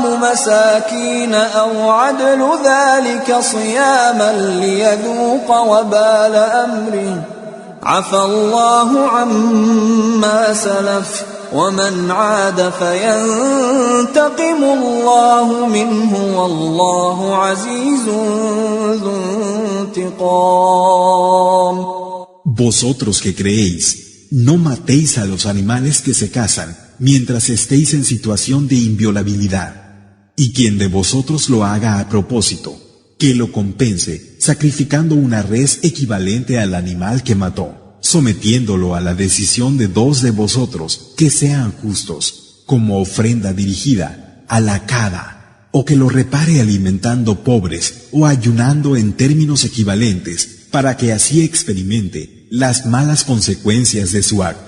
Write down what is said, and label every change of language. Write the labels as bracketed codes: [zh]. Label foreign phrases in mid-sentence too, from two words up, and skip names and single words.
[ar] مساكين أو عدل ذلك صياما ليذوق وبال أمره عفى الله عما سلف ومن عاد فينتقم الله منه والله عزيز ذو انتقام. [es] Vosotros que creéis, no matéis a los animales que se cazan mientras estéis en situación de inviolabilidad, y quien de vosotros lo haga a propósito, que lo compense sacrificando una res equivalente al animal que mató, sometiéndolo a la decisión de dos de vosotros que sean justos, como ofrenda dirigida a la cada, o que lo repare alimentando pobres o ayunando en términos equivalentes, para que así experimente las malas consecuencias de su acto.